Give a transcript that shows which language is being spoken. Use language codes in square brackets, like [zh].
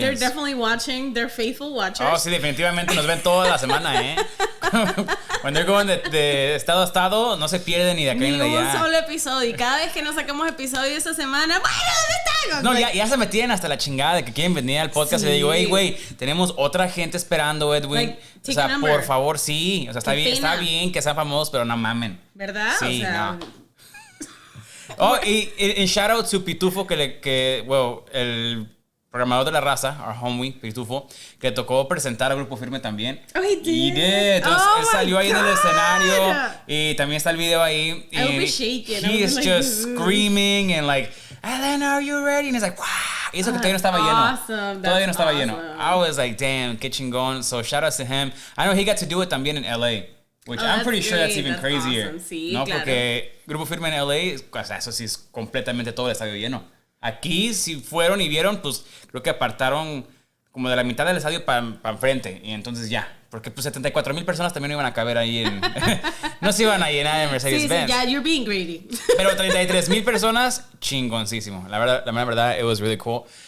[en] They're definitely watching. They're faithful watchers. [es] Oh, sí, definitivamente nos ven toda la semana, ¿eh? [en] When they're going [es] de estado a estado, no se pierden ni de acá ni de allá. Ni un solo episodio. Y cada vez que nos sacamos episodio esta semana, bueno, ¿dónde están? No, ya se metían hasta la chingada de que quieren venir al podcast. Sí. Y le digo, hey, güey, tenemos otra gente esperando, Edwin. [en] Like, [es] o sea, por favor, sí. O sea, está bien que sean famosos, pero no mamen. ¿Verdad? Sí, o sea, no. Oh, y [en] shout out to [es] Pitufo, el programador de la raza, [en] our homie, [es] Pitufo, que tocó presentar al Grupo Firme también. [en] Oh, he did. [es] Entonces, él salió ahí en el escenario y también está el video ahí. [en] I will be shaking. He is just screaming and like, Elena, are you ready? And he's like, wow. [es] Y eso que todavía no estaba lleno. Todavía no estaba lleno. [en] I was like, damn, [es] qué chingón. [en] So shout out to him. I know he got to do it también en LA. Which I'm pretty sure that's even crazier. Awesome. Sí, [es] no, claro. Porque Grupo Firme en LA, o sea, eso sí es completamente todo el estadio lleno. Aquí, si fueron y vieron, pues creo que apartaron como de la mitad del estadio para enfrente. Y entonces ya. Porque pues 74,000 personas también iban a caber ahí en... no se iban a llenar en Mercedes-Benz. Sí, ya, [en] you're being greedy. [es] Pero 33,000 personas, chingoncísimo. La verdad, [en] it was really cool.